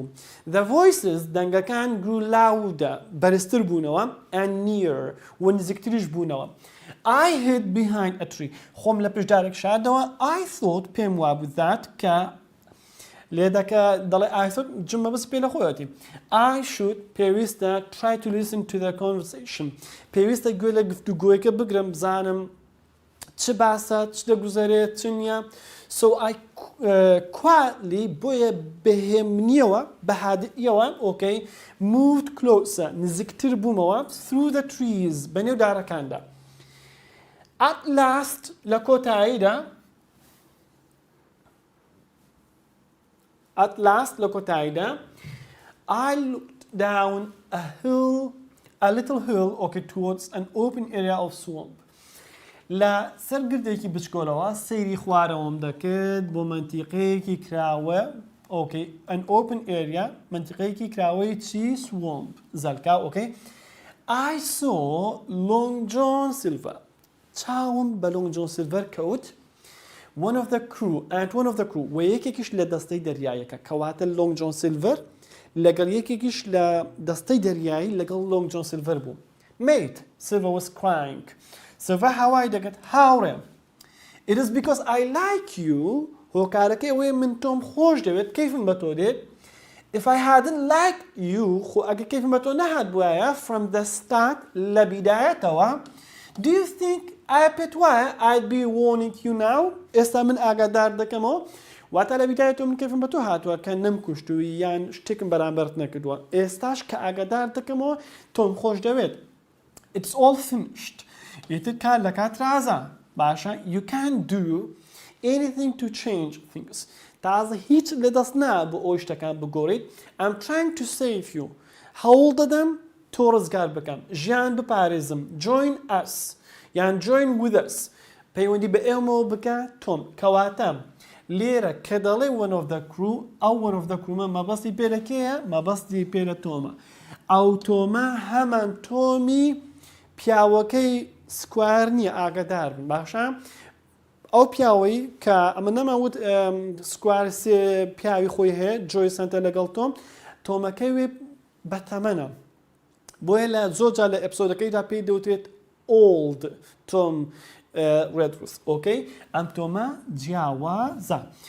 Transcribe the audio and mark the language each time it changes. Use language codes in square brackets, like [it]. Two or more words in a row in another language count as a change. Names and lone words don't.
[en] The voices [ckb] دەنگەکان [en] grew louder [ckb] بەرزتر بوونەوە [en] and near [ckb] و نزیکتریش بوونەوە. [en] I hid behind a tree [ckb] خۆم لە پشدارێک شاردەوە. [en] I thought [ckb] پێم وابوو that کە لێدەکە دەڵێ [en] I thought [ckb] جمە بەس پێ لە خۆیەتی [en] I should [ckb] پێویستە [en] try to listen to the conversation [ckb] پێویستە گوێ لە گفتوگۆیەکە بگرم بزانم چ باسە چ دەگوزارێت چ نییە. [en] So I quietly [ckb] بۆیە بەهێمنیەوە بەهادئیەوە [en] moved closer [ckb] نزیکتر بوومەوە [en] through the trees [ckb] بەنێو دارەکاندا. [en] At last [ckb] لە کۆتاییدا [en] I looked down a little hill, okay, towards an open area of swamp. [ckb] لە سەر گردێکی بچکۆلەوە سەیری خوارەوەم دەکرد بۆ منتیقەیەکی کراوە [en] okay an open area [ckb] منتیقەیەکی کراوەی چی swamp زەلکا [en] okay I saw Long John Silver [ckb] چاوم بە Long John Silver کەوت [en] one of the crew [ckb] و یەکێکیش لە دەستەی دەریایەکە کەواتە Long John Silver لەگەڵ یەکێکیش لە دەستەی دەریایی لەگەڵ Long John Silver بوو [en] mate Silver was crying Silver [ckb] هاوای دەکەت هاوڕێ [en] it is because I like you [ckb] هۆکارەکەی ئەوەیە من تۆم خۆش دەوێت کەیفم بە تۆ دێت [en] if I hadn't liked you [ckb] خۆ ئەگە کەیفم بە تۆ نەهات بووایە [en] from the start [ckb] لە بیدایەتەوە [en] do you think [ckb] پێت وایە [en] I'd be warning you now [ckb] ئێستا من ئاگادار دەکەمەوە واتە لە بیدایەتەوە من کەیفم بە تۆ هاتووە کە نەمکوشتووی یان شتێکم بەرامبەرت نەکردووە ئێستاش کە ئاگادار دەکەمەوە تۆم خۆش دەوێت [en] it's all finished [ckb] یەتر کار لە کات رازە باشە [en] you can't do anything to change things [ckb] تازە هیچ لەدەست نا بۆ ئەوی شتەکان بگۆڕیت [en] I'm trying to save you [ckb] هەوڵ دەدەم تۆ ڕزگار بکەم ژیان بپارێزم [en] join us [ckb] یان [en] join with us [ckb] پەیوەندی بە ئێمەوە بکە تۆم کەواتە لێرە کە دەڵێ [en] one of the crew [ckb] ئەو [en] one of the crew [ckb] مەبەستی پێ لە کێیە مەبەستی پێ لە تۆمە ئەو تۆمە هەمان تۆمی پیاوەکەی سکوار نییە ئاگادار بن باشە ئەو پیاوەی کە ئەمە نەماوت سکوار سێ پیاوی خۆی هەیە جۆی سنتە لەگەڵ تۆمەکەی وێ بەتەمەنە بۆیە لە زۆرجا لە ئەپسۆدەکەیدا پێی دەوترێت old تۆم ڕێدروس ئۆکەی ئەم تۆمە جیاوازە